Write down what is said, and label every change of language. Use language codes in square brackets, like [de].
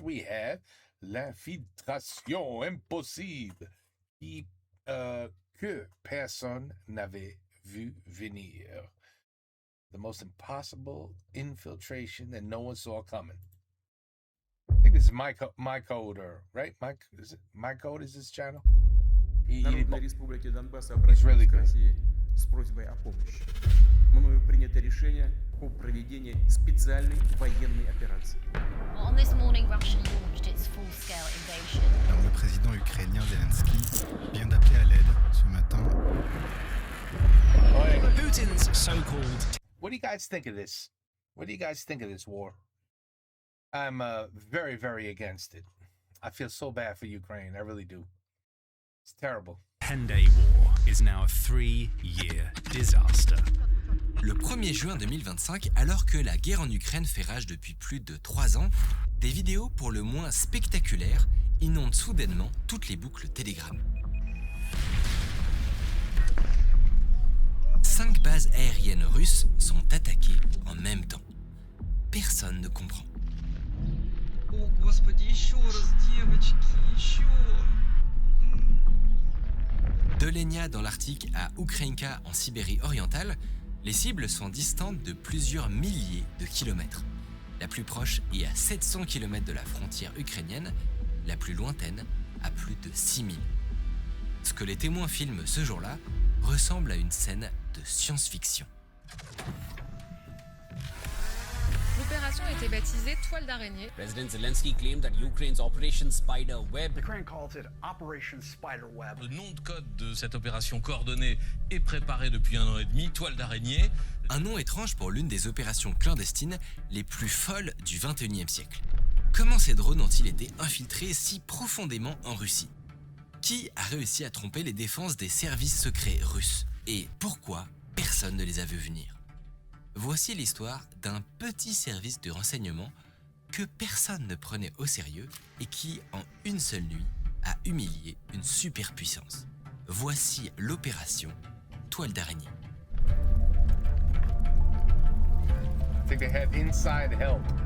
[en] We have [fr] l'infiltration impossible que personne n'avait vu venir. [en] The most impossible infiltration that no one saw coming. I think this is my code, or right? Is it my code? Is this channel? [ru] Народной Республики Донбасс обратилась к России с просьбой о помощи. Мною принято решение о проведении специальной военной операции. [en] On this morning, Russia launched its full-scale invasion. [fr] Alors, le président ukrainien Zelensky vient d'appeler à l'aide ce matin. [en] Putin's so-called... What do you guys think of this? What do you guys think of this war? I'm very, very against it. I feel so bad for Ukraine. I really do. It's terrible. 10-day war is now a 3-year disaster. [fr] Le 1er juin 2025, alors que la guerre en Ukraine fait rage depuis plus de 3 ans, des vidéos pour le moins spectaculaires inondent soudainement toutes les boucles Telegram. 5 bases aériennes russes sont attaquées en même temps. Personne ne comprend. [ru] О, Господи, еще раз, девочки, еще. [fr] De Lenya dans l'Arctique à Ukrainka en Sibérie orientale, les cibles sont distantes de plusieurs milliers de kilomètres. La plus proche est à 700 km de la frontière ukrainienne, la plus lointaine à plus de 6000. Ce que les témoins filment ce jour-là ressemble à une scène de science-fiction. L'opération a été baptisée Toile d'araignée. [en] President Zelensky claimed that Ukraine's Operation Spiderweb. Ukraine calls it Operation Spiderweb. [fr] Le nom de code de cette opération coordonnée est préparé depuis 1 an et demi, Toile d'araignée. Un nom étrange pour l'une des opérations clandestines les plus folles du XXIe siècle. Comment ces drones ont-ils été infiltrés si profondément en Russie? Qui a réussi à tromper les défenses des services secrets russes? Et pourquoi personne ne les a vus venir? Voici l'histoire d'un petit service de renseignement que personne ne prenait au sérieux et qui, en une seule nuit, a humilié une superpuissance. Voici l'opération Toile d'araignée. [en] I think they had inside help.